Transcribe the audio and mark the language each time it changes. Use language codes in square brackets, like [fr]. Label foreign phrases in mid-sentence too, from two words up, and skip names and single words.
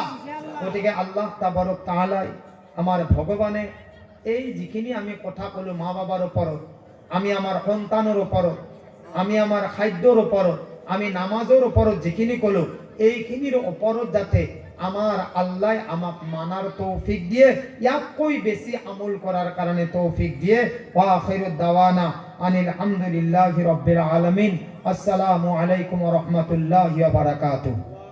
[as] গতিকে [ar] الله تبارك وتعالى, [as] আমাৰ ভগৱানে এই যিখিনি আমি কথা ক'লো মা বাবাৰ ওপৰত, আমি আমাৰ সন্তানৰ ওপৰত, আমি আমাৰ খাদ্যৰ ওপৰত, আমি নামাজৰ ওপৰত যিখিনি ক'লো, এইখিনিৰ ওপৰত যাতে আমাৰ আল্লাহ আমাক মানাৰ তৌফিক দিয়ে, ইয়াতকৈ বেছি আমল কৰাৰ কাৰণে তৌফিক দিয়ে। [ar] وآخر دعوانا أن الحمد لله رب العالمين. السلام عليكم ورحمة الله وبركاته.